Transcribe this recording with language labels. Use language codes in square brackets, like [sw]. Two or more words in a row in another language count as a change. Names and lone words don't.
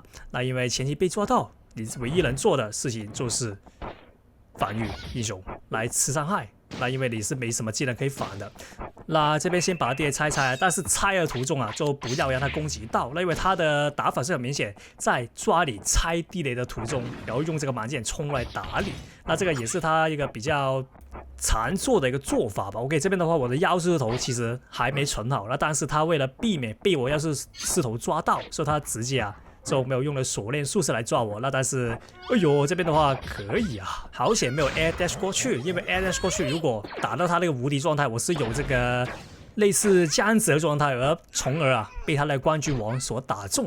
[zh] 那因為前期被抓到，你唯一能做的事情就是防禦英雄來吃傷害。那因為你是沒什麼技能可以防的，那這邊先把地雷拆，但是拆的途中啊，就不要讓他攻擊到。那因為他的打法是很明顯，在抓你拆地雷的途中，然後用這個蠻劍衝來打你。那這個也是他一個比較常做的一個做法吧。OK， 這邊的話，我的妖師頭其實還沒存好，那但是他為了避免被我妖師頭抓到，所以他直接啊就沒有用了鎖鏈術式來抓我。那但是，哎呦，這邊的話可以啊，好險沒有 [en] air dash [zh] 過去，因為 [en] air dash [zh] 過去如果打到他那個無敵狀態，我是有這個類似僵直的狀態，而從而啊被他的冠軍王所打中。